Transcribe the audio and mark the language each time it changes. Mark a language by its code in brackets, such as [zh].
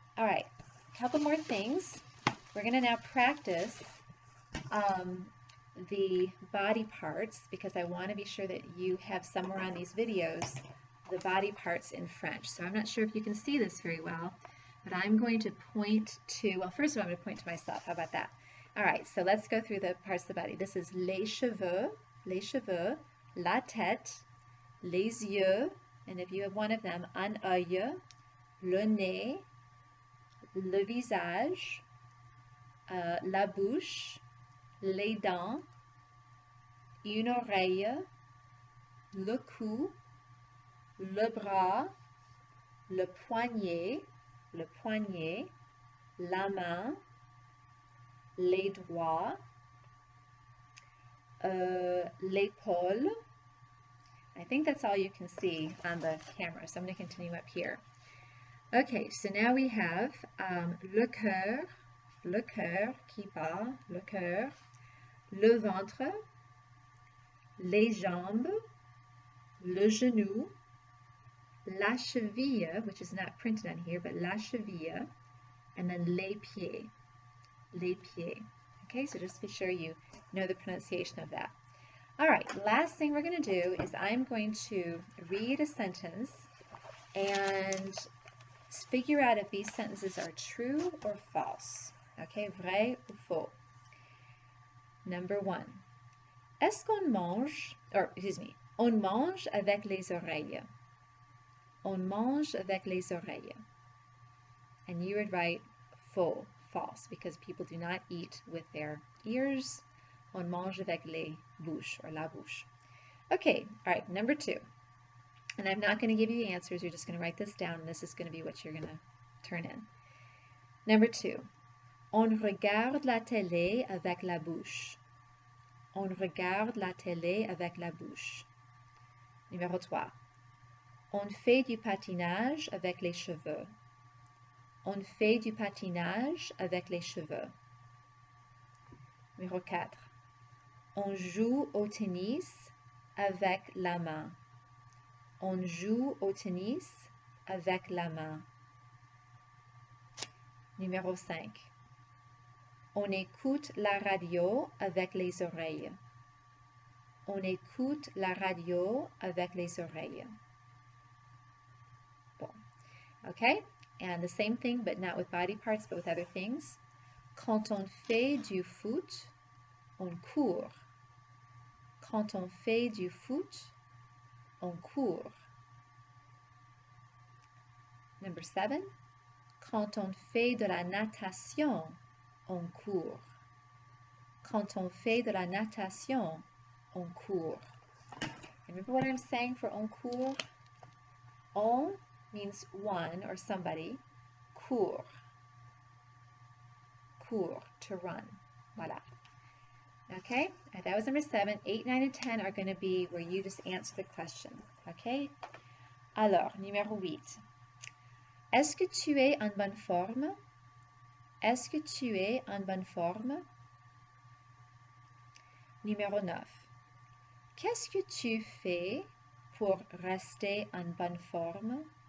[en] All right, a couple more things. We're going to now practice the body parts because I want to be sure that you have somewhere on these videos the body parts in French. So I'm not sure if you can see this very well, but I'm going to point to, well, first of all, I'm going to point to myself. How about that? All right, so let's go through the parts of the body. This is [fr] les cheveux, la tête, les yeux, [en] and if you have one of them, [fr] un œil, le nez, le visage, la bouche, les dents, une oreille, le cou, le bras, le poignet, la main, les doigts, l'épaule. [en] I think that's all you can see on the camera, so I'm going to continue up here. Okay, so now we have [fr] le cœur qui bat, le cœur, le ventre, les jambes, le genou, la cheville, [en] which is not printed on here, but [fr] la cheville, and then les pieds. [en] Okay, so just be sure you know the pronunciation of that. All right, last thing we're going to do is I'm going to read a sentence and figure out if these sentences are true or false. Okay, [fr] vrai ou faux. [en] Number 1. [fr] Est-ce qu'on mange, on mange avec les oreilles. On mange avec les oreilles. [en] And you would write faux, false, because people do not eat with their ears. [fr] On mange avec les bouches, or la bouche. [en] Okay, all right, number 2. And I'm not going to give you the answers. You're just going to write this down, and this is going to be what you're going to turn in. Number 2. [fr] On regarde la télé avec la bouche. On regarde la télé avec la bouche. Numéro 3. On fait du patinage avec les cheveux. On fait du patinage avec les cheveux. Numéro 4. On joue au tennis avec la main. On joue au tennis avec la main. Numéro 5. On écoute la radio avec les oreilles. On écoute la radio avec les oreilles. Bon. Okay? [en] And the same thing, but not with body parts, but with other things. [fr] Quand on fait du foot, on court. Quand on fait du foot, on court. [en] Number 7. [fr] Quand on fait de la natation, on court. Quand on fait de la natation, on court. [en] Remember what I'm saying for on court? [fr] On [en] means one or somebody. Court, court, to run. Voilà. Okay, and that was number 7. 8, 9, and 10 are going to be where you just answer the question. [fr] Okay? Alors, numéro 8. Est-ce que tu es en bonne forme? Est-ce que tu es en bonne forme? Numéro 9. Qu'est-ce que tu fais pour rester en bonne forme?